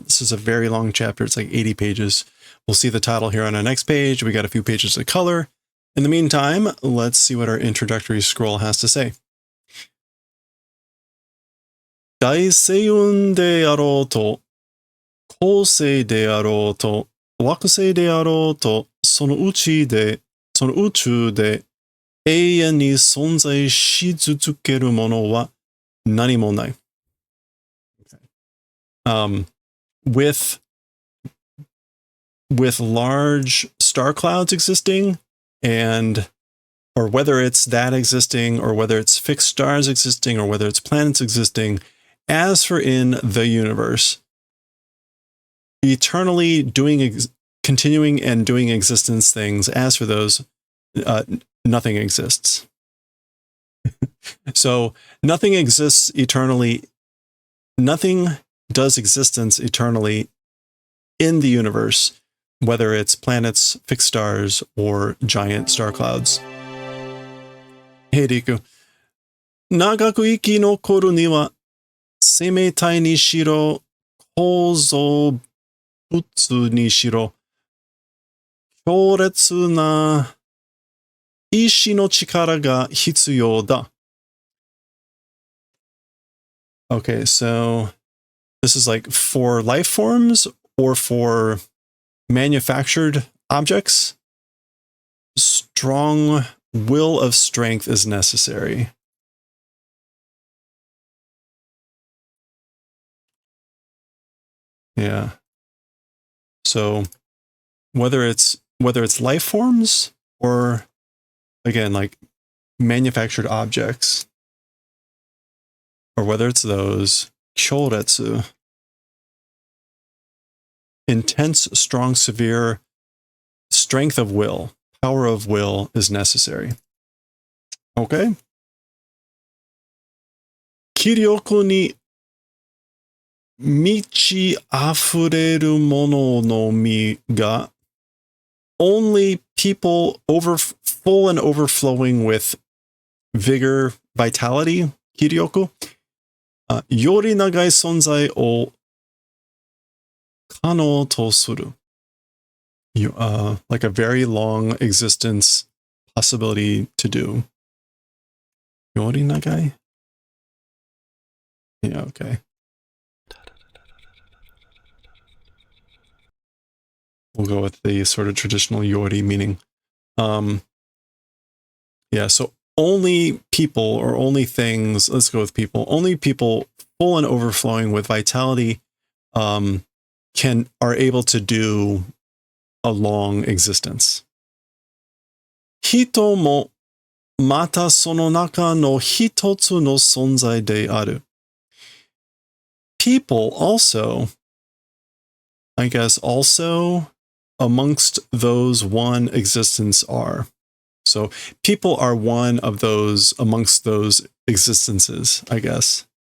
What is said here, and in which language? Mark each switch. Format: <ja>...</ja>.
<en>This is a very long chapter. It's like 80 pages. We'll see the title here on our next page. We got a few pages of color. In the meantime, let's see what our introductory scroll has to say.</en> <ja>大星雲であろうと、恒星であろうと、惑星であろうと、その宇宙で永遠に存在し続けるものは何もない。</ja> <en>With large star clouds existing, or whether it's that existing, or whether it's fixed stars existing, or whether it's planets existing, as for in the universe, eternally continuing and doing existence things, as for those, nothing exists. So nothing exists eternally. Nothing does existence eternally in the universe, whether it's planets, fixed stars, or giant star clouds. Hey, Riku.</en> <ja>長く生き残るには、生命体にしろ、構造物にしろ、強烈な意志の力が必要だ。</ja> <en>Okay, so this is like for life forms or for manufactured objects. Strong will of strength is necessary. Yeah. So whether it's life forms or, again, like manufactured objects, or whether it's those, kyoretsu, intense, strong, severe strength of will, power of will is necessary. Okay?</en> <ja>気力に満ち溢れるもののみが</ja> <en>only people full and overflowing with vigor, vitality, kiryoku,</en> <ja>より長い存在を可能とする.</ja> <en>Like a very long existence possibility to do.</en> <ja>より長い?</ja> <en>Yeah, okay. We'll go with the sort of traditional yori meaning. Yeah, so only people or only things, let's go with people, only people full and overflowing with vitality are able to do a long existence.</en> <ja>人もまたその中の一つの存在である.</ja> <en>People also, I guess, also amongst those one existence are. So people are one of those amongst those existences, I guess.</en>